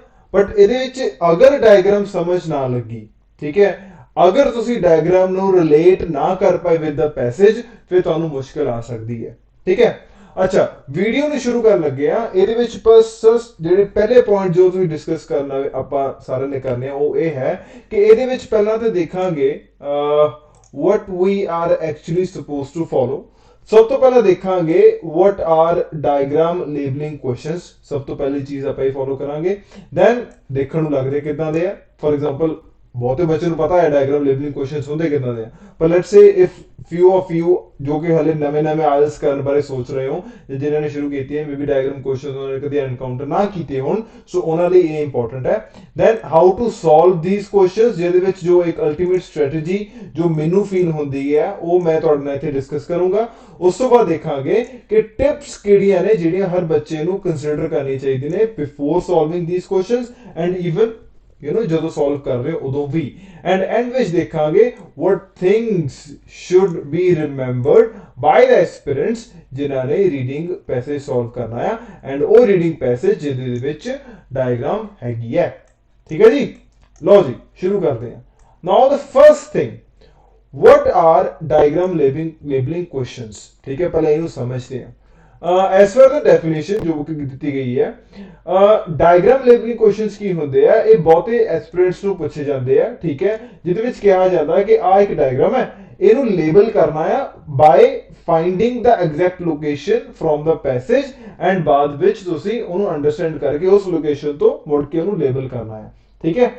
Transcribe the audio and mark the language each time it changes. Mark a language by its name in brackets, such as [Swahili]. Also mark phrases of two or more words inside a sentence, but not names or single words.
[Punjabi] ਬਟ ਇਹਦੇ ਵਿੱਚ ਅਗਰ ਡਾਇਗਰਾਮ ਸਮਝ ਨਾ ਲੱਗੀ, ਠੀਕ ਹੈ, ਅਗਰ ਤੁਸੀਂ ਡਾਇਗਰਾਮ ਨੂੰ ਰਿਲੇਟ ਨਾ ਕਰ ਪਾਏ [English] with the passage, [Punjabi] ਫਿਰ ਤੁਹਾਨੂੰ ਮੁਸ਼ਕਲ ਆ ਸਕਦੀ ਹੈ, ਠੀਕ ਹੈ। ਅੱਛਾ, ਵੀਡੀਓ ਨੂੰ ਸ਼ੁਰੂ ਕਰਨ ਲੱਗੇ ਆ। ਇਹਦੇ ਵਿੱਚ ਬਸ ਜਿਹੜੇ ਪਹਿਲੇ ਪੁਆਇੰਟ ਜੋ ਤੁਸੀਂ ਡਿਸਕਸ ਕਰਨਾ ਆਪਾਂ ਸਾਰਿਆਂ ਨੇ ਕਰਨੇ ਆ ਉਹ ਇਹ ਹੈ ਕਿ ਇਹਦੇ ਵਿੱਚ ਪਹਿਲਾਂ ਤੇ ਦੇਖਾਂਗੇ [English] what we are actually supposed to follow। [Punjabi] ਸਭ ਤੋਂ ਪਹਿਲਾਂ ਦੇਖਾਂਗੇ [English] what are diagram labeling questions। [Punjabi] ਸਭ ਤੋਂ ਪਹਿਲੀ ਚੀਜ਼ ਆਪਾਂ ਇਹ ਫੋਲੋ ਕਰਾਂਗੇ। ਦੈਨ ਦੇਖਣ ਨੂੰ ਲੱਗਦੇ ਕਿੱਦਾਂ ਦੇ ਆ। [English] for example [Punjabi] ਬਹੁਤੇ ਬੱਚਿਆਂ ਨੂੰ ਪਤਾ ਹੈ [English] diagram labeling questions [Punjabi] ਹੁੰਦੇ ਕਿੱਦਾਂ ਦੇ ਆ, ਪਰ [English] let's say if few of you [Punjabi] ਜੋ ਕਿ ਹਲੇ ਨਵੇਂ ਆਇਲਸ ਕਰਨ ਬਾਰੇ ਸੋਚ ਰਹੇ ਹੋ, ਜਿਨ੍ਹਾਂ ਨੇ ਸ਼ੁਰੂ ਕੀਤੀ ਹੈ, ਮੇਬੀ [English] diagram questions [Punjabi] ਉਹਨਾਂ ਨੇ ਕਦੇ ਐਨਕਾਊਂਟਰ ਨਾ ਕੀਤੇ ਹੋਣ, ਸੋ ਉਹਨਾਂ ਲਈ ਇਹ ਇੰਪੋਰਟੈਂਟ ਹੈ। [English] then how to solve these questions, [Punjabi] ਜਿਹਦੇ ਵਿੱਚ ਜੋ ਇੱਕ [English] ultimate strategy [Punjabi] ਜੋ ਮੈਨੂੰ ਫੀਲ ਹੁੰਦੀ ਹੈ ਉਹ ਮੈਂ ਤੁਹਾਡੇ ਨਾਲ ਇੱਥੇ ਡਿਸਕਸ ਕਰੂੰਗਾ। ਉਸ ਤੋਂ ਬਾਅਦ ਦੇਖਾਂਗੇ ਕਿ ਟਿਪਸ ਕਿਹੜੀਆਂ ਨੇ ਜਿਹੜੀਆਂ ਹਰ ਬੱਚੇ ਨੂੰ ਕੰਸੀਡਰ ਕਰਨੀ ਚਾਹੀਦੀ ਨੇ [English] before solving these questions and even [Punjabi] ਜਦੋਂ ਸੋਲਵ ਕਰ ਰਹੇ ਹੋ ਉਦੋਂ ਵੀ। [English] and end [Punjabi] ਵਿੱਚ ਦੇਖਾਂਗੇ [English] what things should be remembered by the aspirants [Punjabi] ਜਿਨ੍ਹਾਂ ਨੇ [English] reading passage [Punjabi] ਸੋਲਵ ਕਰਨਾ ਹੈ ਐਂਡ ਉਹ [English] reading passage [Punjabi] ਜਿਹਦੇ ਵਿੱਚ ਡਾਇਗਰਾਮ ਹੈਗੀ ਹੈ, ਠੀਕ ਹੈ ਜੀ। ਲਓ ਜੀ, ਸ਼ੁਰੂ ਕਰਦੇ ਹਾਂ। [English] now the first thing, what are diagram labeling questions, [Punjabi] ਠੀਕ ਹੈ। ਪਹਿਲਾਂ ਇਹਨੂੰ ਸਮਝਦੇ ਹਾਂ। [English] as per the definition [Punjabi] ਜੋ ਕਿ ਦਿੱਤੀ ਗਈ ਹੈ, [English] diagram labeling questions [Punjabi] ਕੀ ਹੁੰਦੇ ਆ, ਇਹ ਬਹੁਤੇ ਐਸਪੀਰੈਂਟਸ ਨੂੰ ਪੁੱਛੇ ਜਾਂਦੇ ਆ, ਠੀਕ ਹੈ, ਜਿਹਦੇ ਵਿੱਚ ਕਿਹਾ ਜਾਂਦਾ ਕਿ ਆ ਇੱਕ ਡਾਇਗਰਾਮ ਹੈ, ਇਹਨੂੰ ਲੇਬਲ ਕਰਨਾ ਆ [English] by finding the exact location from the passage and [Punjabi] ਬਾਅਦ ਵਿੱਚ ਤੁਸੀਂ ਉਹਨੂੰ ਅੰਡਰਸਟੈਂਡ ਕਰਕੇ ਉਸ ਲੋਕੇਸ਼ਨ ਤੋਂ ਮੁੜ ਕੇ ਉਹਨੂੰ ਲੇਬਲ ਕਰਨਾ ਹੈ, ਠੀਕ ਹੈ।